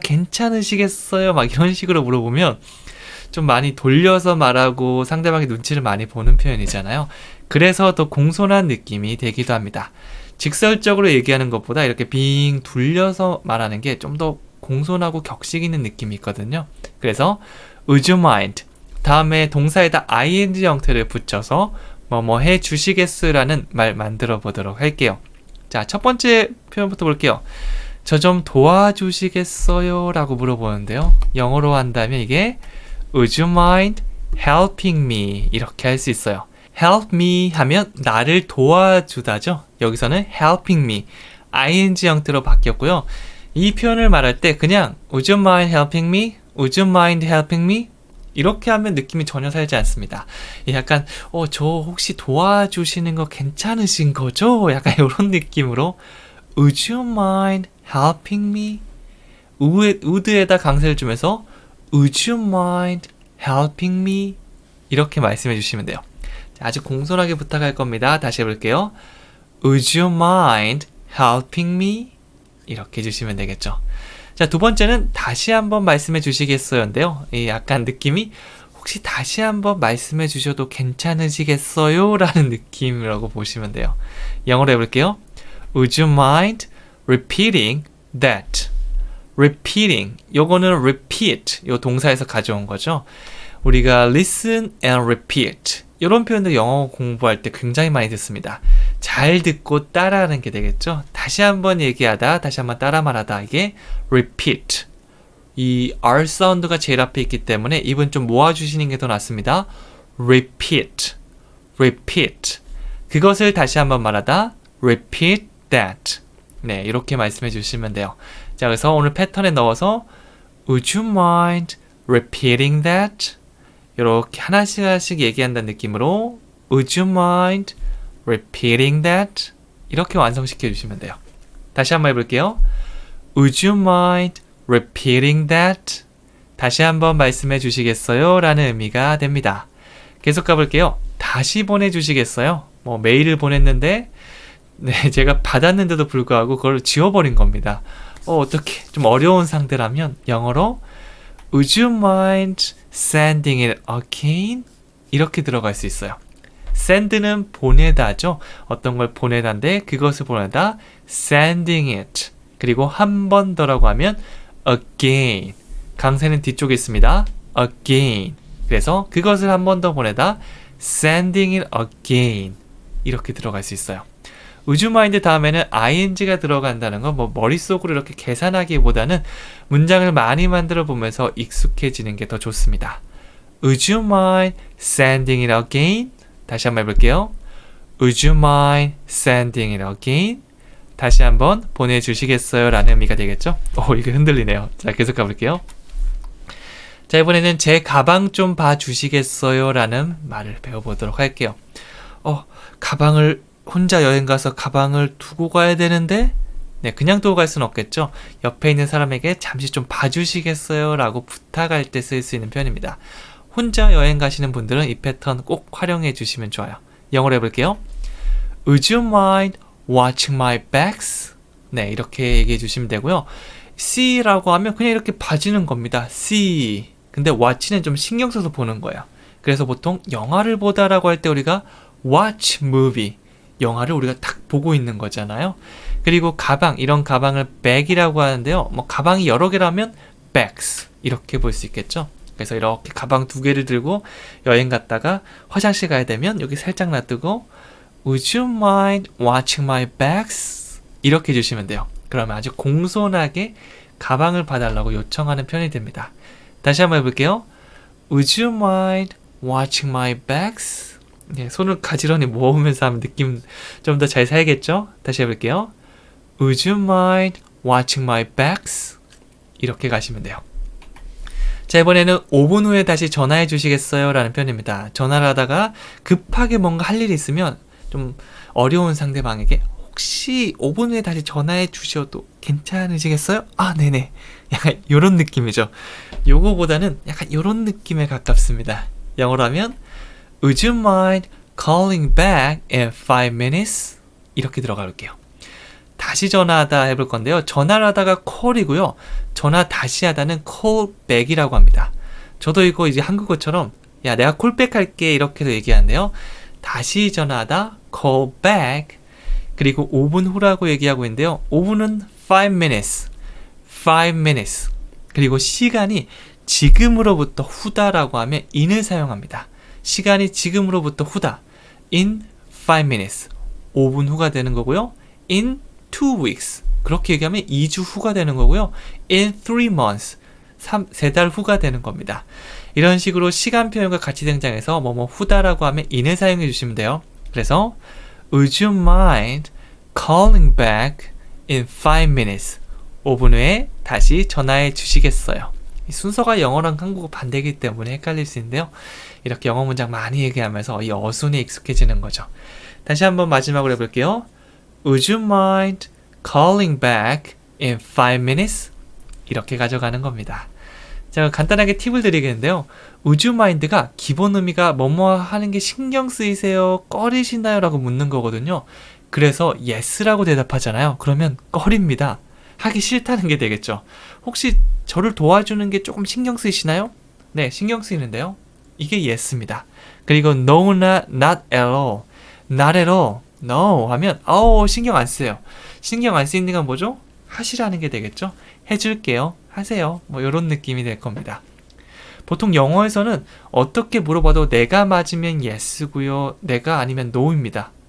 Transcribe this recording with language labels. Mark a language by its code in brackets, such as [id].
[ko] 괜찮으시겠어요? 막 이런 식으로 물어보면 좀 많이 돌려서 말하고 상대방의 눈치를 많이 보는 표현이잖아요. 그래서 더 공손한 느낌이 되기도 합니다. 직설적으로 얘기하는 것보다 이렇게 빙 돌려서 말하는 게 좀 더 공손하고 격식 있는 느낌이 있거든요. 그래서 [en] Would you mind? [ko] 다음에 동사에다 ing 형태를 붙여서 뭐뭐 해주시겠어라는 말 만들어 보도록 할게요. 자, 첫 번째 표현부터 볼게요. 저 좀 도와주시겠어요? 라고 물어보는데요. 영어로 한다면 이게 [en] Would you mind helping me? [ko] 이렇게 할 수 있어요. help me 하면 나를 도와주다죠. 여기서는 helping me ing 형태로 바뀌었고요. 이 표현을 말할 때 그냥 [en] Would you mind helping me? Would you mind helping me? [ko] 이렇게 하면 느낌이 전혀 살지 않습니다. 약간 저 혹시 도와주시는 거 괜찮으신 거죠? 약간 이런 느낌으로 [en] Would you mind helping me? would에다 [ko] 강세를 주면서 [en] Would you mind helping me? [ko] 이렇게 말씀해 주시면 돼요. 자, 아주 공손하게 부탁할 겁니다. 다시 해볼게요. [en] Would you mind helping me? [ko] 이렇게 해주시면 되겠죠. 자, 두 번째는 다시 한번 말씀해 주시겠어요인데요. 약간 느낌이 혹시 다시 한번 말씀해 주셔도 괜찮으시겠어요? 라는 느낌이라고 보시면 돼요. 영어로 해볼게요. [en] Would you mind repeating that? [ko] repeating, 요거는 repeat, 요 동사에서 가져온 거죠. 우리가 listen and repeat 이런 표현도 영어 공부할 때 굉장히 많이 듣습니다. 잘 듣고 따라하는 게 되겠죠. 다시 한번 얘기하다, 다시 한번 따라 말하다, 이게 repeat. 이 R 사운드가 제일 앞에 있기 때문에 입은 좀 모아주시는 게 더 낫습니다. repeat, repeat. 그것을 다시 한번 말하다, repeat that. 네, 이렇게 말씀해 주시면 돼요. 자, 그래서 오늘 패턴에 넣어서 [en] Would you mind repeating that? [ko] 이렇게 하나씩 얘기한다는 느낌으로 [en] Would you mind repeating that? [ko] 이렇게 완성시켜 주시면 돼요. 다시 한번 해볼게요. [en] Would you mind repeating that? [ko] 다시 한번 말씀해 주시겠어요? 라는 의미가 됩니다. 계속 가볼게요. 다시 보내주시겠어요? 뭐 메일을 보냈는데 네, 제가 받았는데도 불구하고 그걸 지워버린 겁니다. 어떻게 좀 어려운 상대라면 영어로 [en] Would you mind sending it again? [ko] 이렇게 들어갈 수 있어요. send는 보내다죠. 어떤 걸 보내다인데 그것을 보내다 sending it. 그리고 한 번 더라고 하면 again. 강세는 뒤쪽에 있습니다. again. 그래서 그것을 한 번 더 보내다 sending it again. 이렇게 들어갈 수 있어요. [en] Would you mind [ko] 다음에는 ing가 들어간다는 건 뭐 머릿속으로 이렇게 계산하기보다는 문장을 많이 만들어 보면서 익숙해지는 게 더 좋습니다. [en] Would you mind sending it again? [ko] 다시 한번 해볼게요. [en] Would you mind sending it again? [ko] 다시 한번 보내주시겠어요? 라는 의미가 되겠죠? 이게 흔들리네요. 자, 계속 가볼게요. 자, 이번에는 제 가방 좀 봐주시겠어요? 라는 말을 배워보도록 할게요. 가방을 혼자 여행 가서 가방을 두고 가야 되는데 네, 그냥 두고 갈 수는 없겠죠. 옆에 있는 사람에게 잠시 좀 봐주시겠어요? 라고 부탁할 때 쓸 수 있는 표현입니다. 혼자 여행 가시는 분들은 이 패턴 꼭 활용해 주시면 좋아요. 영어로 해볼게요. [en] Would you mind watching my bags? [ko] 네, 이렇게 얘기해 주시면 되고요. see라고 하면 그냥 이렇게 봐주는 겁니다. [en] see. [ko] 근데 watch는 좀 신경 써서 보는 거예요. 그래서 보통 영화를 보다라고 할 때 우리가 watch movie. 영화를 우리가 딱 보고 있는 거잖아요. 그리고 가방, 이런 가방을 bag이라고 하는데요. 뭐 가방이 여러 개라면 bags 이렇게 볼 수 있겠죠. 그래서 이렇게 가방 두 개를 들고 여행 갔다가 화장실 가야 되면 여기 살짝 놔두고 [en] Would you mind watching my bags? [ko] 이렇게 해주시면 돼요. 그러면 아주 공손하게 가방을 봐달라고 요청하는 편이 됩니다. 다시 한번 해볼게요. [en] Would you mind watching my bags? [ko] 네, 손을 가지런히 모으면서 하면 느낌 좀 더 잘 살겠죠? 다시 해볼게요. [en] Would you mind watching my bags? [ko] 이렇게 가시면 돼요. 자, 이번에는 5분 후에 다시 전화해 주시겠어요? 라는 편입니다. 전화를 하다가 급하게 뭔가 할 일이 있으면 좀 어려운 상대방에게 혹시 5분 후에 다시 전화해 주셔도 괜찮으시겠어요? 아, 네네. 약간 요런 느낌이죠. 요거보다는 약간 요런 느낌에 가깝습니다. 영어로 하면 [en] Would you mind calling back in 5 minutes? [ko] 이렇게 들어가 볼게요. 다시 전화하다 해볼 건데요. 전화를 하다가 call이고요. 전화 다시 하다는 call back이라고 합니다. 저도 이거 이제 한국어처럼 야, 내가 콜백 할게 이렇게도 얘기하는데요. 다시 전화하다 call back 그리고 5분 후라고 얘기하고 있는데요. 5분은 5 minutes 5 minutes 그리고 시간이 지금으로부터 후다라고 하면 in을 사용합니다. 시간이 지금으로부터 후다 in 5 minutes 5분 후가 되는 거고요. in 2 weeks 그렇게 얘기하면 2주 후가 되는 거고요. in 3 months 3달 후가 되는 겁니다. 이런 식으로 시간 표현과 같이 등장해서 뭐뭐 후다라고 하면 in을 사용해 주시면 돼요. 그래서 [en] Would you mind calling back in 5 minutes [ko] 5분 후에 다시 전화해 주시겠어요? 이 순서가 영어랑 한국어 반대이기 때문에 헷갈릴 수 있는데요. 이렇게 영어 문장 많이 얘기하면서 이 어순에 익숙해지는 거죠. 다시 한번 마지막으로 해볼게요. [en] Would you mind calling back in 5 minutes? [ko] 이렇게 가져가는 겁니다. 제가 간단하게 팁을 드리겠는데요. Would you mind가 기본 의미가 뭐뭐 하는 게 신경 쓰이세요? 꺼리시나요? 라고 묻는 거거든요. 그래서 yes라고 대답하잖아요. 그러면 꺼립니다. 하기 싫다는 게 되겠죠. 혹시 저를 도와주는 게 조금 신경 쓰이시나요? 네, 신경 쓰이는데요. 이게 yes입니다. 그리고 [en] no, not at all. not at all. [ko] no 하면 신경 안 쓰여요. 신경 안 쓰이는 건 뭐죠? 하시라는 게 되겠죠. 해줄게요. 하세요. 뭐 이런 느낌이 될 겁니다. 보통 영어에서는 어떻게 물어봐도 내가 맞으면 yes고요. 내가 아니면 no입니다.